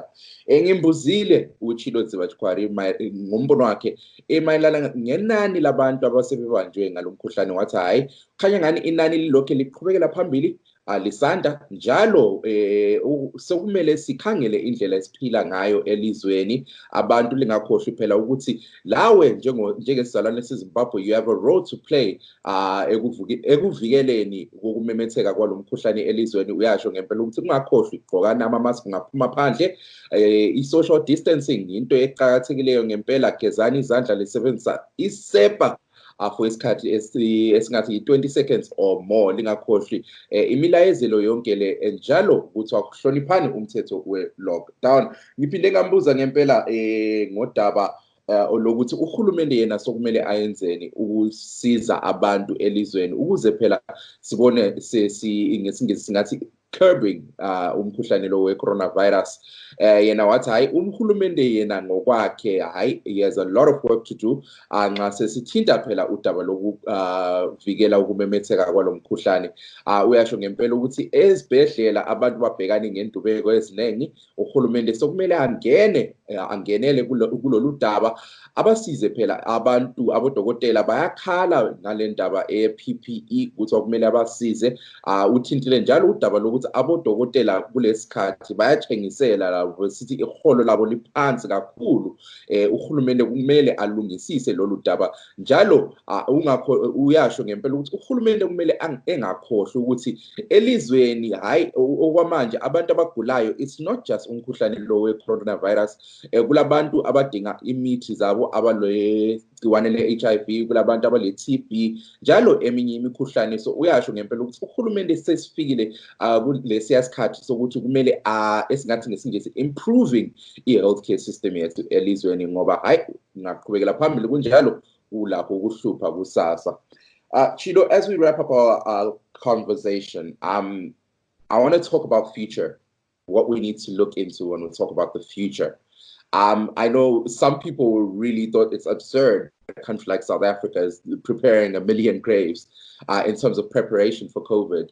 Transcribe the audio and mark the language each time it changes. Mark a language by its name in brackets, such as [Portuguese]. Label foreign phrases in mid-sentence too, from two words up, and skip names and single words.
[North Ndebele] Ngimbuzile uChilo Dzivachikwari ngombono wakhe emayelana ngenani labantu abasebebanjwe ngalomkhuhlane, wathi hayi khanya ngani inani lilokhe liqhubekela phambili lisanda njalo. Sokumele sikhangele indlela esiphila ngayo elizweni. Abantu lingakhohlwa phela ukuthi lawe njengesizalwane seZimbabwe, [English] you have a role to play [North Ndebele] ekuvikeleni kokumemetheka kwalomkhuhlane elizweni. Uyasho ngempela ukuthi kungakhohlwa igqokana ama-mask ngaphuma phandle. I- [English] social distancing [North Ndebele] into eqhakathekileyo ngempela. Gezani izandla lisebenzisa isepa for isikhathi esingathi 20 [English] seconds or more. [North Ndebele] Lingakhohlwi imilayezelo yonke le njalo ukuthi akuhloniphani umthetho we-lockdown. Ngiphinde ngambuza ngempela ngodaba lokuthi uhulumende yena sokumele ayenzeni ukusiza abantu elizweni ukuze phela sibone ngesingisi singathi curbing umkhuhlane lo we-coronavirus. Yena wathi hayi umhulumende yena ngokwakhe hayi [English] he has a lot of work to do [North Ndebele] nxa sesithinta phela udaba lokuvikela ukumemetheka kwalo mkhuhlane. Uyasho ngempela ukuthi ezibhedlela abantu babhekane ngendubeko eziningi, uhulumende sokumele angenele kulolu daba abasize phela abantu abodokotela bayakhala ngale ndaba e-PPE ukuthi kumele abasize. Uthintile njalo udaba lokuthi abodokotela kulesikhathi bayathengisela labo sithi iholo labo liphansi kakhulu. Uhulumende kumele alungisise lolu daba njalo. Uyasho ngempela ukuthi uhulumende kumele engakhohlwa ukuthi elizweni hayi okwamanje abantu abagulayo [English] it's not just [North Ndebele] umkhuhlane lo we-coronavirus. Kulabantu abadinga imithi zabo abalegciwane le-HIV, kulabantu abale-TB njalo eminye imikhuhlane. So uyasho ngempela ukuthi uhulumende sesifikile kulesiya sikhathi sokuthi kumele esingathi ngesingisi [English] improving i-healthcare system [North Ndebele] yethu elizweni ngoba hayi ngaqhubekela phambili kunjalo ulapho ukuhlupha kusasa. [English] Chido, as we wrap up our conversation, I want to talk about future, what we need to look into when we talk about the future. I know some people really thought it's absurd a country like South Africa is preparing 1 million graves in terms of preparation for COVID.